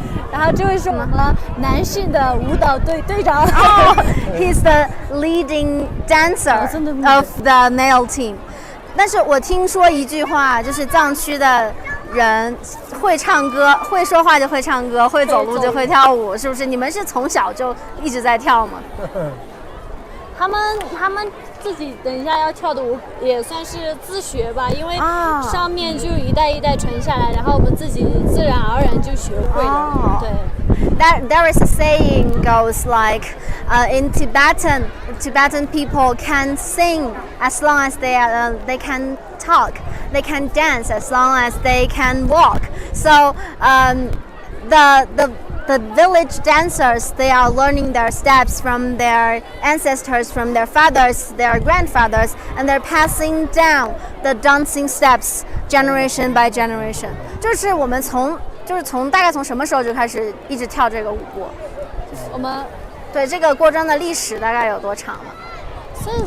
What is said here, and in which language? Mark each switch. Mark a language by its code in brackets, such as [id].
[zh] 然后这位是我们男性的舞蹈队队长。 [en] He's the leading dancer of the male team. [zh] 但是我听说一句话，就是藏区的人会唱歌，会说话就会唱歌，会走路就会跳舞，是不是？你们是从小就一直在跳吗？他们自己等一下要跳的舞也算是自学吧，因为上面就一代一代传下来，然后我们自己自然而然就学会了。对。 [en] There is a saying goes like, in Tibetan people can sing as long as they can talk, they can dance as long as they can walk. So the village dancers, they are learning their steps from their ancestors, from their fathers, their grandfathers, and they're passing down the dancing steps generation by generation. [zh] 就是我们大概从什么时候就开始一直跳这个舞步？我们对这个过庄的历史大概有多长了？